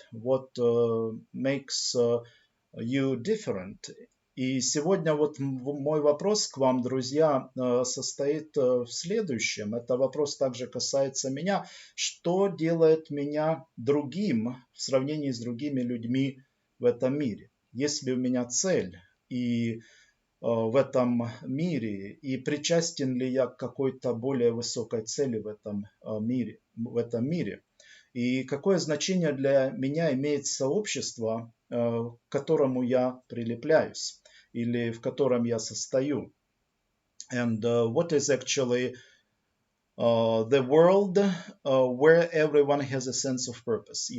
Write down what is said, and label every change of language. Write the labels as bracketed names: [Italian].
[English] What makes you different? [Russian] И сегодня вот мой вопрос к вам, друзья, состоит в следующем. Это вопрос также касается меня. Что делает меня другим в сравнении с другими людьми в этом мире? Есть ли у меня цель и в этом мире, и причастен ли я к какой-то более высокой цели в этом мире? И какое значение для меня имеет сообщество, к которому я прилепляюсь или в котором я состою? [English] And what is actually the world where everyone has a sense of purpose?